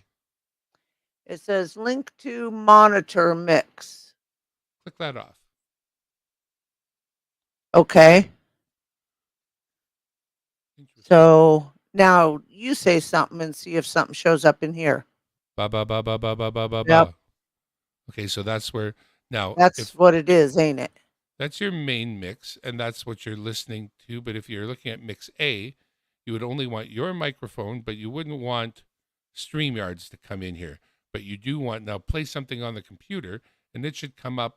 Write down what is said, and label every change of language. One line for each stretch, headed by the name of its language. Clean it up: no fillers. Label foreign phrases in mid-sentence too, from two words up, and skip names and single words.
English: It says link to monitor mix. Click that off. Okay. Interesting. So now you say something and see if something shows up in here. Ba ba ba ba ba ba ba ba Yep. ba. Okay, so that's where now That's what it is, ain't it? that's your main mix, and that's what you're listening to. But if you're looking at mix A, you would only want your microphone, but you wouldn't want StreamYards to come in here. But you do want now play something on the computer, and it should come up.